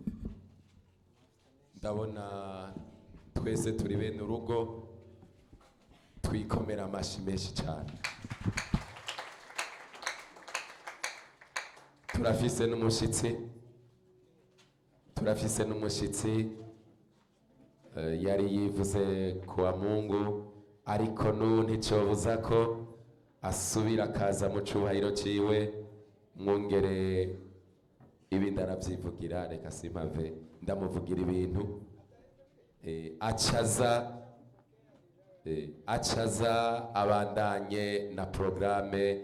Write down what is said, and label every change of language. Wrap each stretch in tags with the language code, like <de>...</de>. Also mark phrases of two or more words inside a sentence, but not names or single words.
<rn>Ndabona twese turi bene urugo, twikomera amashyi menshi cyane. turafise n'umushyitsi yari yivuze kuwa Mungu, ariko n'ubu nticyobuza ko asubira akaza mu cyubahiro ciwe. Mwongere ibindi arabyivugira, reka simpave ndamuvugira ibintu. acaza abandanye na programme.</rn>